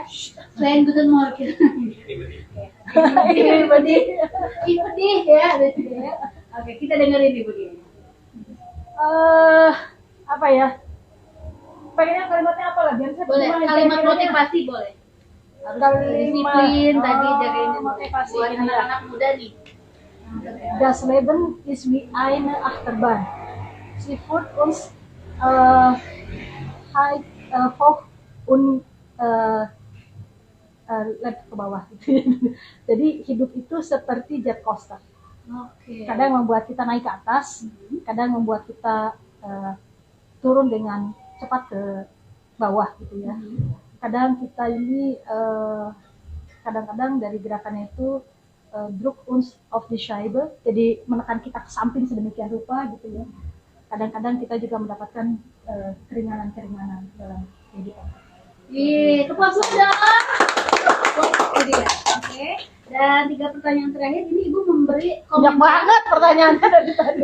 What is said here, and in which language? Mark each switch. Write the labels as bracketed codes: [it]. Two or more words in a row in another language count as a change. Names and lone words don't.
[id] Selain [de] Guten Morgen. [id] Ibu Dia ya, berarti ya. Oke, kita dengerin Ibu Dia. Apa ya? Pengennya kalimatnya apa lah? Biar saya Boleh, terjemahin kalimat kira-kiranya. motivasi boleh. Harus Kalimat, disiplin tadi jagain motivasi buat ini ya. anak-anak muda nih. [de] Das Leben ist wie eine Achterbahn. Sie führt uns äh, hoch und [id] ke bawah. Jadi hidup itu seperti [en] jet coaster. [id] Oke. Kadang membuat kita naik ke atas, kadang membuat kita turun dengan cepat ke bawah gitu ya. Kadang kita ini kadang-kadang dari gerakannya itu [de] Druck uns auf die Scheibe, [id] jadi menekan kita ke samping sedemikian rupa gitu ya. Kadang-kadang kita juga mendapatkan keringanan-keringanan dalam kehidupan. Tepuk tangan dong. Itu dia. Oke. Dan 3 pertanyaan terakhir ini Ibu memberi Banyak banget pertanyaannya dari tadi.